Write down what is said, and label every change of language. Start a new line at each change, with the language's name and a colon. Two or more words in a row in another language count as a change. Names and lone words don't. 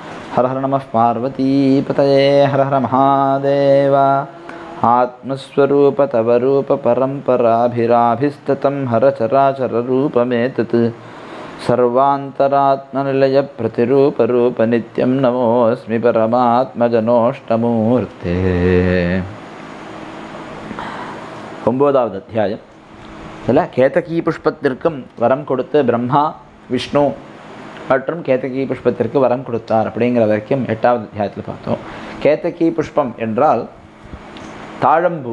Sanskrit: हर हर नमः पार्वतीपतये हर हर महादेव आत्मस्वरूप तव रूप परम्पराभिराभिस्ततं हर चराचर रूपमेतत् सर्वान्तरात्मनिलय प्रतिरूप रूप नित्यं नमोऽस्मि परमात्मजनोष्टमूर्ते.
Tamil: 9வது அத்தியாயம். இதில் கேதகி புஷ்பத்திற்கும் வரம் கொடுத்து பிரம்மா விஷ்ணு மற்றும் கேதகி புஷ்பத்திற்கு வரம் கொடுத்தார் அப்படிங்கிற வரைக்கும் 8வது அத்தியாயத்தில் பார்த்தோம். கேதகி புஷ்பம் என்றால் தாழம்பூ.